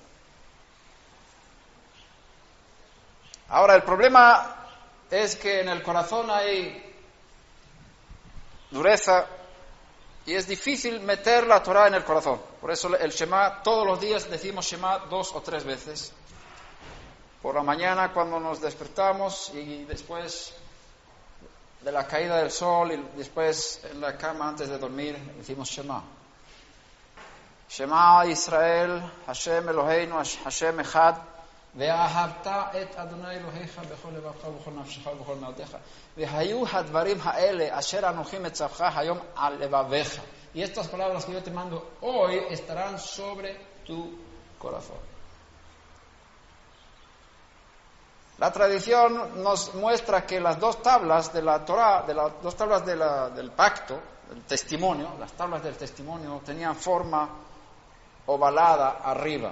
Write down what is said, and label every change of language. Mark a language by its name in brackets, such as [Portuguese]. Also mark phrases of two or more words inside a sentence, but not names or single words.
[Spanish] Ahora, el problema es que en el corazón hay dureza y es difícil meter la Torá en el corazón. Por eso el Shema, todos los días decimos Shema 2 o 3 veces. Por la mañana cuando nos despertamos y después de la caída del sol y después en la cama antes de dormir decimos Shema. [Hebrew] שמע ישראל, השם אלוהינו, השם אחד. ואהבת את אדוני אלוהיך בכל לבבך ובכל נפשך ובכל מאודך והיו הדברים האלה אשר אנוכי מצווך היום על לבביך. [Spanish] Y estas palabras que yo te mando hoy estarán sobre tu corazón. La tradición nos muestra que las 2 tablas de la Torá, las 2 tablas del pacto, del testimonio, las tablas del testimonio tenían forma ovalada arriba.